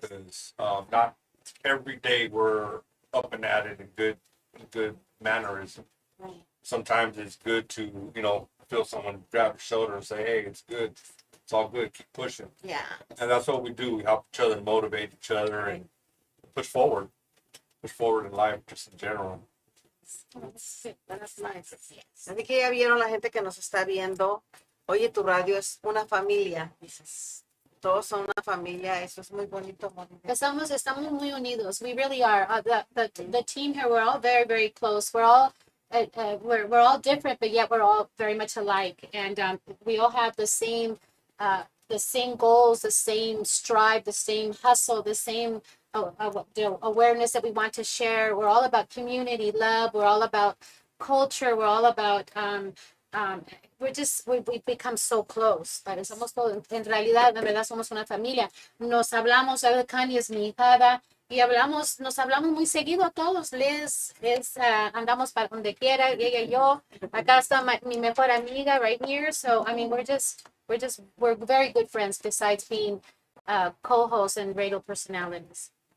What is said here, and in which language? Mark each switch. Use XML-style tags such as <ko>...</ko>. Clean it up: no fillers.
<en>Because not every day we're up and at it in good mannerism. Sometimes it's good to feel someone grab your shoulder and say, "Hey, it's good. It's all good. Keep pushing." Yeah. And that's what we do. We help each other, motivate each other, and push forward in life, just in general. That's nice.</en> <es>Así que ya vieron la gente que nos está viendo. Oye, tu radio es una familia. Dices, todos son una familia. Eso es muy bonito. Estamos muy unidos.</es> <en>We really are. The team here, we're all very, very close. We're all we're all different, but yet we're all very much alike. And we all have the same goals, the same strive, the same hustle, the same awareness that we want to share. We're all about community love. We're all about culture. We're all about we've become so close.</en> <es>Somos todos, en realidad, de verdad, somos una familia. Nos hablamos, Kanye es mi hijada, y nos hablamos muy seguido todos. Liz, andamos para donde quiera, ella y yo. Acá está mi mejor amiga</es> <en>right here. So, I mean, we're very good friends besides being co-hosts and radio personalities.</en>